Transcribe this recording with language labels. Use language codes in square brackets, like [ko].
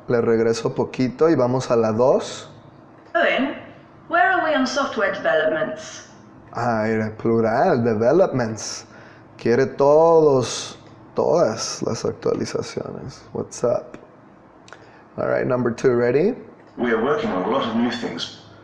[es] Le regreso poquito y vamos a la 2. [en] Owen, where are we on software developments? [es] Era plural, developments. Quiere todas las actualizaciones. [en] What's up? All right, number 2, ready? We are working on a lot of new things.